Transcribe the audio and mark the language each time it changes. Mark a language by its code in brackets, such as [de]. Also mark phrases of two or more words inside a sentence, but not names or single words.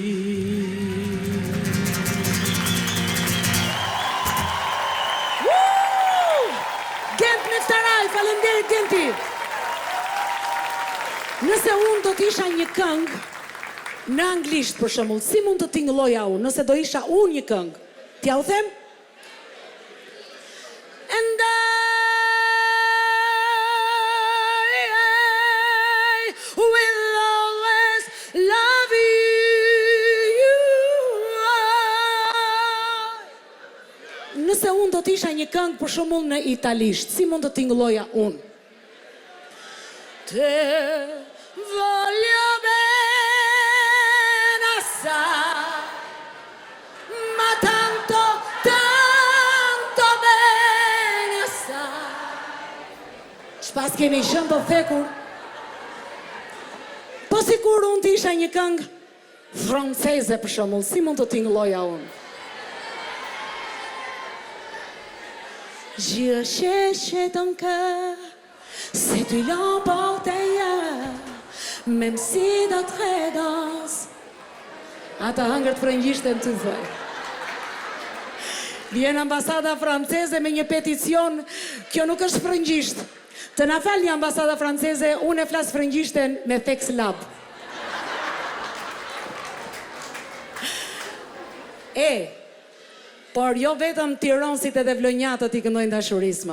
[sq] Gent Myftaraj, faleminderit Genti. Nëse unë do t'isha një këngë në anglisht për shembull, si mund të tingëlloja unë, nëse do isha unë një këngë? T'ja u them? [en] And I will always love you. [sq] Nëse unë do t'isha një këngë për shembull në italisht, si mund të tingëlloja unë? [nap] Te voglio bene assai, ma tanto, tanto bene assai. [sq] Shpas kemi qenë të thekur, po sikur sigur unë të isha një këngë franceze për shembull, si mund të tingëlloja unë? [fr] Je cherchais ton cœur, si tu l'emportes ailleurs, même si d'autres dansent. [sq] Ata hëngër të frëngjishten të thoj. Vjen ambasada franceze me një peticion, kjo nuk është frëngjisht. Të na falni ambasada franceze, unë e flas frëngjishten me Fex Lab. Por jo vetëm tironësit edhe vlonjatët i këndojnë dashurismë.